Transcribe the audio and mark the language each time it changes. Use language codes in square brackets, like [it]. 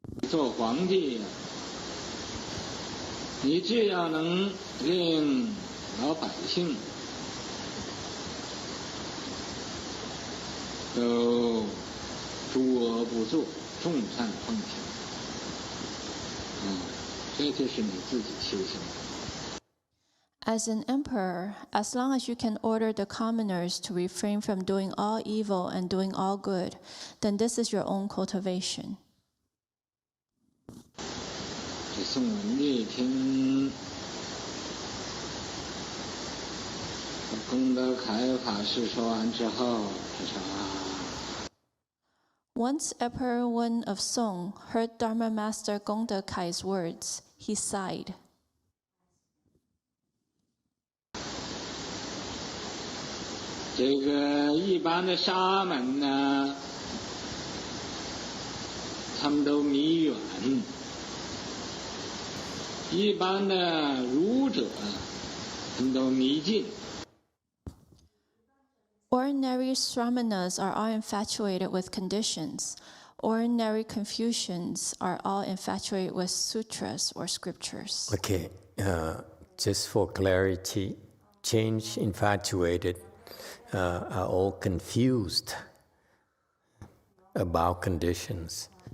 [zh] 做皇帝呀，你只要能令老百姓都诸恶不作，众善奉行，这就是你自己修行。 [en] As an emperor, as long as you can order the commoners to refrain from doing all evil and doing all good, then this is your own cultivation. [zh] 这宋文帝听功德开法师说完之后，他说 [en] Once Emperor Wen of Song heard Dharma Master Gongda Kai's words, he sighed. [zh] 这个一般的沙门呢，他们都迷远；一般的儒者，他们都迷近。 [en] Ordinary Sramanas are all infatuated with conditions. Ordinary Confucians are all infatuated with sutras or scriptures. Okay, just for clarity, change infatuated are all confused about conditions.